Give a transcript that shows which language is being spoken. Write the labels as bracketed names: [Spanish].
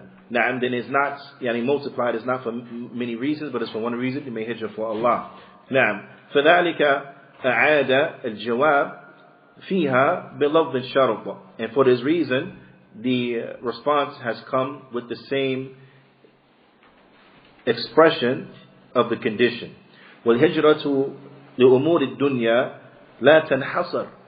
[English] Na'am, then it's not multiplied, it's not for many reasons, but it's for one reason, to make hijrah for Allah. [Arabic] Na'am, فذلك أعاد الجواب فيها بلفظ الشرط. [English] And for this reason, the response has come with the same expression of the condition. [Arabic] والهجرة لأمور الدنيا لا تنحصر.